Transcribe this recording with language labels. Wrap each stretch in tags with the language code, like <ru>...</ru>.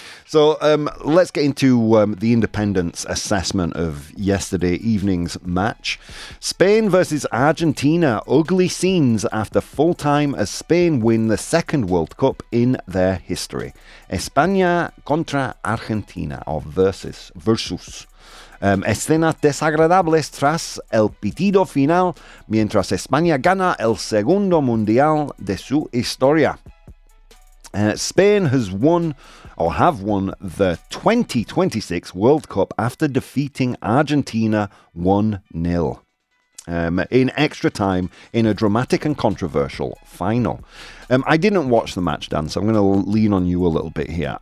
<en>So let's get into the Independent's assessment of yesterday evening's match. Spain versus Argentina. Ugly scenes after full time as Spain win the second World Cup in their history.</en> <es>España contra Argentina,</es> <en>or versus.</en> <es>Escenas desagradables tras el pitido final mientras España gana el segundo mundial de su historia.</es> <en>Spain have won the 2026 World Cup after defeating Argentina 1-0 in extra time in a dramatic and controversial final. I didn't watch the match, Dan, so I'm going to lean on you a little bit here.</en>